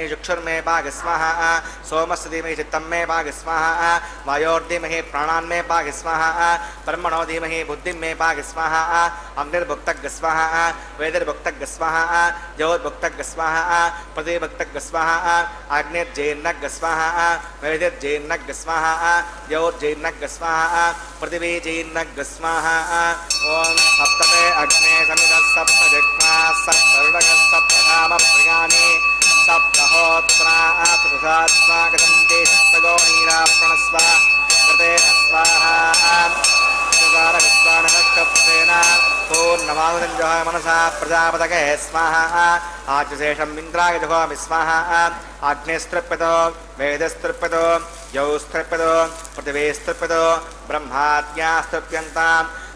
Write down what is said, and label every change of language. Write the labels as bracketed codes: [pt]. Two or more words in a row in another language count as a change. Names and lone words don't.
[sa] చక్షుర్మే పాగి స్వాహా సోమస్య ధీమహి చిత్తం మే పాగి స్వాహా వాయోర్ధీమహి ప్రాణాన్మే పాగి స్వాహా బ్రహ్మణో ధీమహి బుద్ధిం మే పాగి స్వాహా అగ్నిర్భుక్తగ్గ స్వాహా వేదిర్భుక్తగ్గ స్వాహా జ్యోర్భుక్తగ్గ స్వాహా పృథిభుక్తగ్గ స్వాహా అగ్నిర్జైర్నగ్గ స్వాహా వేదిర్జైర్నగ్గ స్వాహా జ్యోర్జైర్నగ్గ స్వాహా పృథివీ జైర్నగ్గ స్వాహా ఓం సప్తమే అగ్నే సమిత సప్త జగ్మా సప్తరుడగ సప్తధామ ప్రియాని సప్తహోత్రా ప్రసాత్మాగతం తే సప్తగో నీరా ప్రణస్వ कृतेन स्वाहा विद्वानकप्तेन पूर्णमाहुतिञ्जोः मनसा प्रजापतये स्वाहा आज्यशेषम् इन्द्राय जुहोमि स्वाहा अग्निस्तृप्यतो वेदस्तृप्यतो यौस्तृप्यतो पृथिवीस्तृप्यतो ब्रह्माद्यास्तृप्यन्ताम्